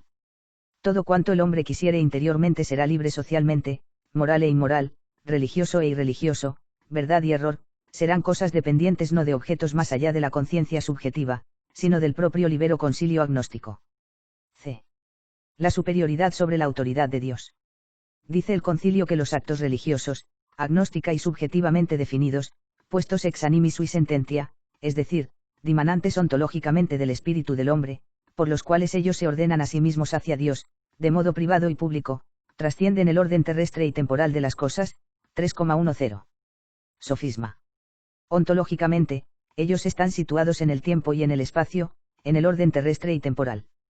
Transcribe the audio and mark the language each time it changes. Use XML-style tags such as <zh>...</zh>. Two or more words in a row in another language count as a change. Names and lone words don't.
<es>Todo cuanto el hombre quisiere interiormente será libre socialmente, moral e inmoral, religioso e irreligioso, verdad y error, serán cosas dependientes no de objetos más allá de la conciencia subjetiva, sino del propio libero concilio agnóstico. C. La superioridad sobre la autoridad de Dios. Dice el concilio que los actos religiosos, agnóstica y subjetivamente definidos, puestos</es> <la>ex animi sui sententia,</la> <es>es decir, dimanantes ontológicamente del espíritu del hombre, por los cuales ellos se ordenan a sí mismos hacia Dios, de modo privado y público, trascienden el orden terrestre y temporal de las cosas, 3,10. Sofisma. Ontológicamente, ellos están situados en el tiempo y en el espacio, en el orden terrestre y temporal.</es>